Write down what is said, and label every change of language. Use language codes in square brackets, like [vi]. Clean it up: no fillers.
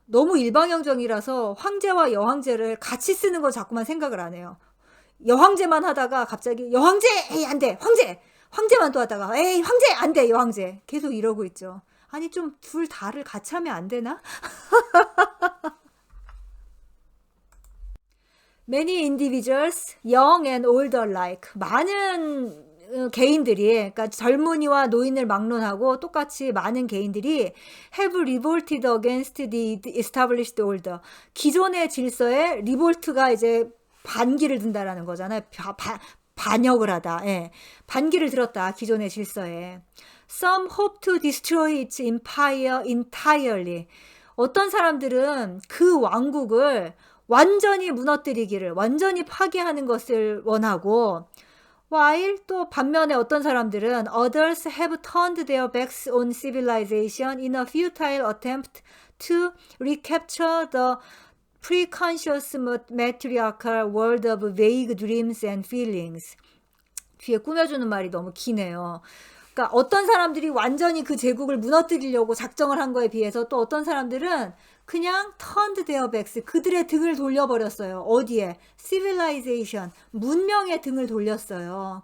[ko] 너무 일방향적이라서 황제와 여황제를 같이 쓰는 거 자꾸만 생각을 안 해요. 여황제만 하다가 갑자기 여황제! 에이 안 돼! 황제만 또 하다가 에이 황제! 안 돼! 여황제! 계속 이러고 있죠. 아니 좀 둘 다를 같이 하면 안 되나? [en] Many individuals, young and old alike, [ko] 많은 개인들이, 그러니까 젊은이와 노인을 막론하고 똑같이 많은 개인들이 [en] have revolted against the established order. [ko] 기존의 질서에 리볼트가 이제 반기를 든다라는 거잖아요. 반역을 하다. 예. 반기를 들었다. 기존의 질서에. [en] Some hope to destroy its empire entirely. [ko] 어떤 사람들은 그 왕국을 완전히 무너뜨리기를, 완전히 파괴하는 것을 원하고, [en] while [ko] 또 반면에 어떤 사람들은 [en] others have turned their backs on civilization in a futile attempt to recapture the preconscious matriarchal world of vague dreams and feelings. [ko] 뒤에 꾸며주는 말이 너무 기네요. 그러니까 어떤 사람들이 완전히 그 제국을 무너뜨리려고 작정을 한 거에 비해서 또 어떤 사람들은 그냥 [en] turned their backs, [ko] 그들의 등을 돌려버렸어요. 어디에? civilization, 문명의 등을 돌렸어요.